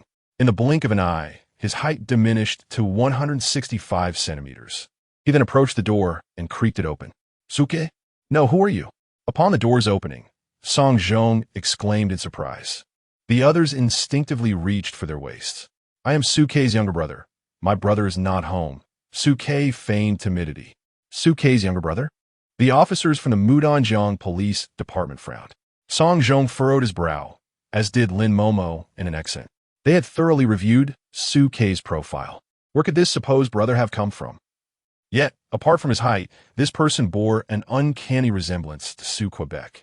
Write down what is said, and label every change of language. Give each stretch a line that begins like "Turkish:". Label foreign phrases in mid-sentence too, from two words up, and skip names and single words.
English: In the blink of an eye, his height diminished to 165 centimeters. He then approached the door and creaked it open. Su Ke? No, who are you? Upon the door's opening, Song Zhong exclaimed in surprise. The others instinctively reached for their waists. I am Su Ke's younger brother. My brother is not home. Su Ke feigned timidity. Su Ke's younger brother? The officers from the Mudanjiang Police Department frowned. Song Zhong furrowed his brow, as did Lin Momo in an accent. They had thoroughly reviewed Su Ke's profile. Where could this supposed brother have come from? Yet, apart from his height, this person bore an uncanny resemblance to Su Quebec.